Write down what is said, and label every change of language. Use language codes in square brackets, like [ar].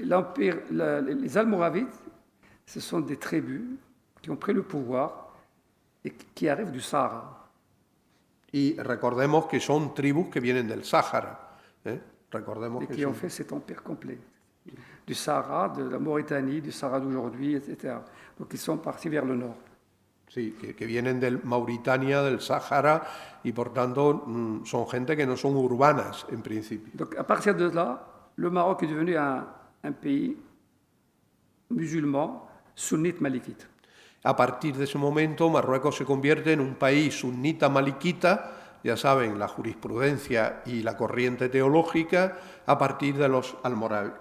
[fr] Les Almoravides, ce sont des tribus qui ont pris le pouvoir et qui arrivent du Sahara. [es] Y recordemos que son tribus que vienen del Sáhara. Recordemos [fr] et que qui ont fait cet empire complet. Du Sahara, de la Mauritanie, du Sahara d'aujourd'hui, etc. Donc ils sont partis vers le nord. [es] Sí, que vienen del Mauritania, del Sáhara, y por tanto son gente que no son urbanas en principio. [fr] Donc à partir de là, le Maroc est devenu un pays musulman, sunnite malikite. [es] A partir de ese momento, Marruecos se convierte en un país sunnita maliquita, ya saben, la jurisprudencia y la corriente teológica, a partir de los almorávides.